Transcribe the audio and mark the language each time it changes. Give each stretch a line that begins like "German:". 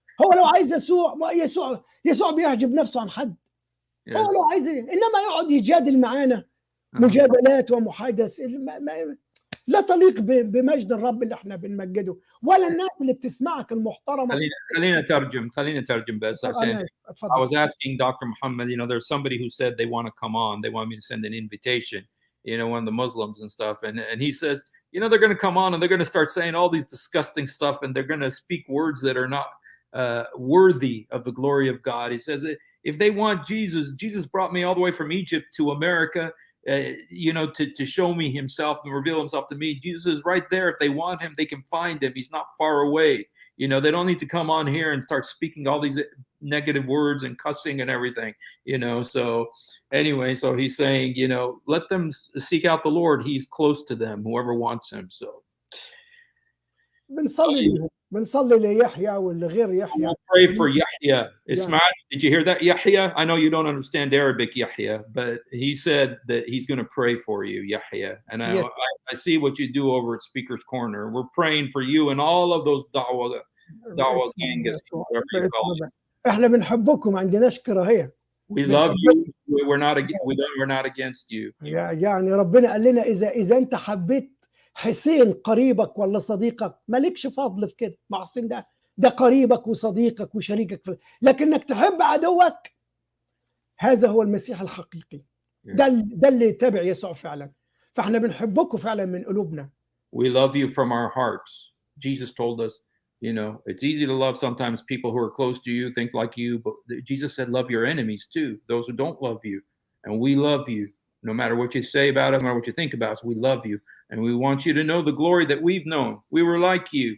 Arabic: هو لو عايز يسوع بيعجب نفسه عن حد. هو لو عايز انما يقعد يجادل معانا مجادلات ومحادث. لا تليق بمجد الرب اللي احنا بنمجده، ولا الناس اللي بتسمعك المحترمة. خلينا نترجم بس عشان أنا
English: I
Arabic: اتفضل.
English: was asking Dr. Muhammad, there's somebody who said they want to come on. They want me to send an invitation, one of the Muslims and stuff. And he says, they're going to come on and they're going to start saying all these disgusting stuff and they're going to speak words that are not worthy of the glory of God. He says, if they want Jesus brought me all the way from Egypt to America, to show me himself and reveal himself to me. Jesus is right there. If they want him, they can find him. He's not far away. They don't need to come on here and start speaking all these negative words and cussing and everything, So anyway, so he's saying, let them seek out the Lord. He's close to them, whoever wants him. So
Arabic: بنصلي ليحيى واللي غير يحيى.
English: we'll pray for Yahya. Ismail, did you hear that, Yahya? I know you don't understand Arabic, Yahya, but he said that he's going to pray for you, Yahya. And Yes. I see what you do over at Speaker's Corner. We're praying for you and all of those da'wah gangas.
Arabic: احنا بنحبكم، ما عندناش كراهية.
English: We love you. We're not against you.
Arabic: يعني ربنا قال لنا إذا أنت حبيت حسين قريبك ولا صديقك، مالكش فضل في كده. مع حسين ده قريبك وصديقك وشريكك لكنك تحب عدوك، هذا هو المسيح الحقيقي. ده اللي يتبع يسوع فعلا. فاحنا بنحبكم فعلا من قلوبنا.
English: We love you from our hearts. Jesus told us, it's easy to love sometimes people who are close to you, think like you, but Jesus said, love your enemies too, those who don't love you. And we love you. No matter what you say about us, no matter what you think about us, we love you. And we want you to know the glory that we've known. We were like you.